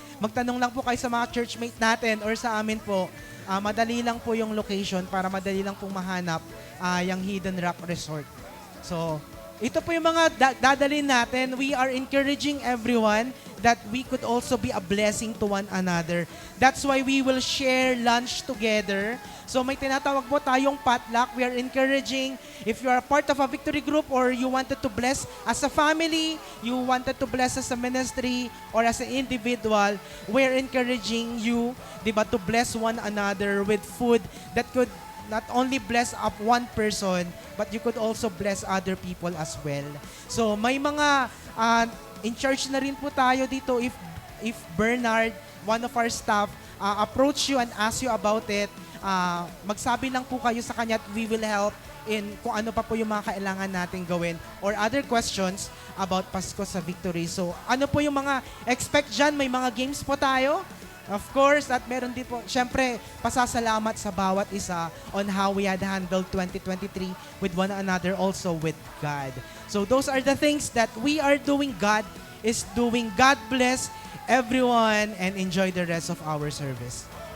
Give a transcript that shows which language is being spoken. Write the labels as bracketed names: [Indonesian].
[Filipino] Magtanong lang po kayo sa mga churchmate natin or sa amin po. Madali lang po yung location para madali lang pong mahanap yung Hidden Rock Resort. So, ito po yung mga dadalhin natin. [English] We are encouraging everyone that we could also be a blessing to one another. That's why we will share lunch together. So [Filipino] may tinatawag po tayong [English] potluck. We are encouraging, if you are part of a victory group or you wanted to bless as a family, you wanted to bless as a ministry or as an individual, we're encouraging you, diba, to bless one another with food that could not only bless up one person, but you could also bless other people as well. [Filipino] So may mga in charge na rin po tayo dito. [English] If Bernard, one of our staff, approach you and ask you about it, [Filipino] magsabi lang po kayo sa kanya at [English] we will help in [Filipino] kung ano pa po yung mga kailangan natin gawin [English] or other questions about Pasko sa Victory. [Filipino] So ano po yung mga expect dyan? May mga games po tayo. [English] Of course, [Filipino] at meron din po, syempre, pasasalamat sa bawat isa [English] on how we had handled 2023 with one another, also with God. So those are the things that we are doing. God is doing. God bless everyone and enjoy the rest of our service.